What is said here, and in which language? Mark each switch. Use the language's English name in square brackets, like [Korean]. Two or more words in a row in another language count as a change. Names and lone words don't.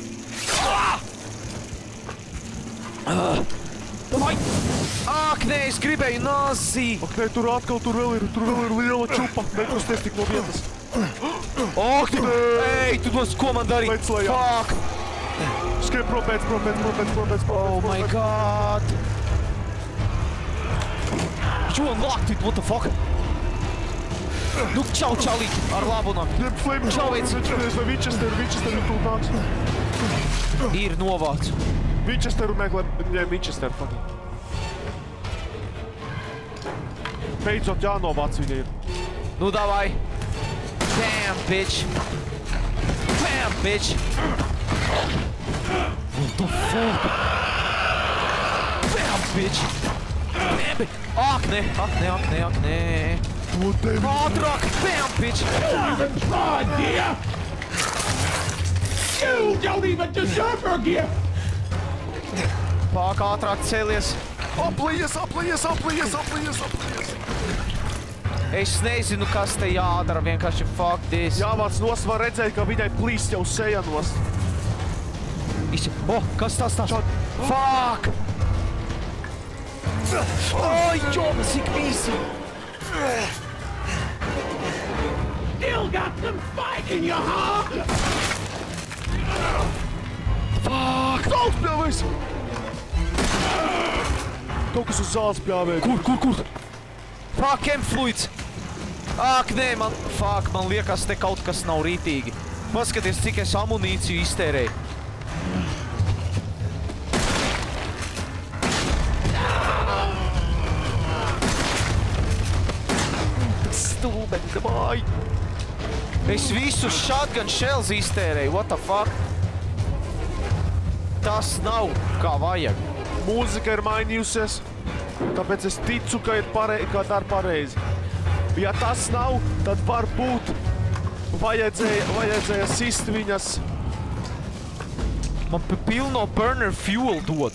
[Latvian] Davai! Ak, nē, es gribēju nazī. Ak, nē, tur vēl ir liela čupa. Nekusties tik no vietas. Ak, tu, ej, tu dos, ko man darīt? Lec lejā. Fuck! Skrien propēc. [English] Oh my god! You unlocked it, what the fuck? [Latvian] Nu, čau, čalīt, ar labu nakti. Ņem flame. Čau, veici. Vai Winchester ir tūl nāks. Ir novāc. Winchesteru meklē. Ņem Winchesteru, fucking. Beidzot jānovāc viņa ir. Nu, davai. [English] Damn, bitch. What the fuck? Damn, bitch. [Latvian] Ak, nē. Ātrāk, [English] damn, bitch. Even try, dear. You don't even deserve her gift. [Latvian] Pāk, ātrāk cēlies. Aplījies. Es nezinu, kas te jādara, vienkārši [English] fuck this. [Latvian] Jāvāc nos, var redzēt, ka viņai plīst jau seja nos. Kas tas? Fuck! Ai, jom, cik mīsi! [English] Still got some fight in you, huh? [Latvian] Fuck! Zāles pļāvējs! Kaut kas uz zāles pļāvēja. Kur? Fuck, M-fluids! Ak, nē, man liekas, te kaut kas nav rītīgi. Paskaties, cik es amunīciju iztērēju. Stulbeni, davai! Es visus [English] shotgun shells [Latvian] iztērēju, [English] what the fuck? [Latvian] Tas nav kā vajag. Mūzika ir mainījusies, tāpēc es ticu, ka dara pareizi. Ja tas nav, tad varbūt vajadzēja sist viņas. Man pilno [English] burner fuel [Latvian] dod.